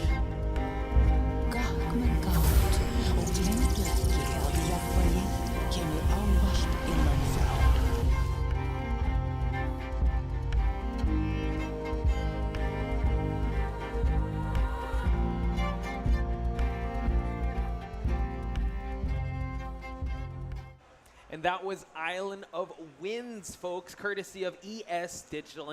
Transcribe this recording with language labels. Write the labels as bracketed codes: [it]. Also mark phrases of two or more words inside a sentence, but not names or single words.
[is] Gakk með gátt og gleymdu ekki að jafnvægi kemur ávallt innan frá. [en] And that was Island of Winds, folks, courtesy of ES Digital.